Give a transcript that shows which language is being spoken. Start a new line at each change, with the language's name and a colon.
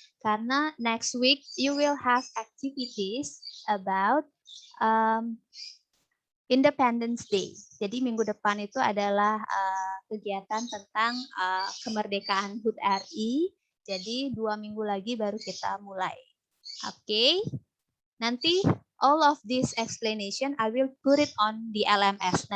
English: Karena next week you will have activities about Independence Day.
Indonesian: Jadi minggu depan itu adalah kegiatan tentang kemerdekaan HUT RI. Jadi 2 minggu lagi baru kita mulai. Oke.
English: Nanti all of this explanation I will put it on the LMS.